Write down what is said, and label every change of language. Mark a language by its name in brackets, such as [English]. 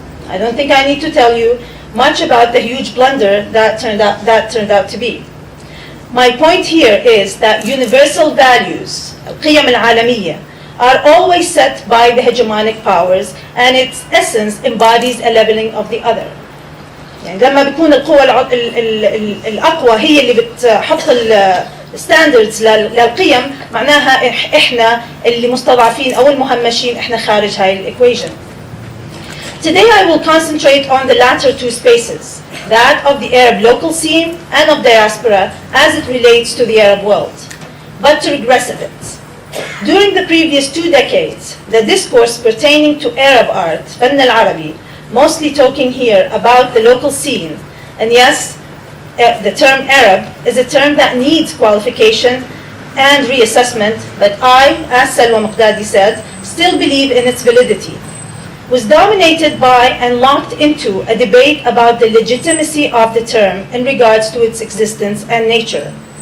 [English] I don't think I need to tell you much about the huge blunder that turned out to be. My point here is that universal values, [Arabic] القيم العالمية, [English] are always set by the hegemonic powers, and its essence embodies a leveling of the other. [Arabic] يعني لما بيكون القوى الأقوى هي اللي بتحط الستاندردز للقيم، معناها احنا اللي مستضعفين أو المهمشين، احنا خارج هاي الإيكويشن. [English] Today I will concentrate on the latter two spaces, that of the Arab local scene and of diaspora as it relates to the Arab world. But to regress a bit. During the previous 2 decades, the discourse pertaining to Arab art, [Arabic] فن العربي, [English] mostly talking here about the local scene, and yes, the term Arab is a term that needs qualification and reassessment, but I, as Salwa Muqdadi said, still believe in its validity, was dominated by and locked into a debate about the legitimacy of the term in regards to its existence and nature.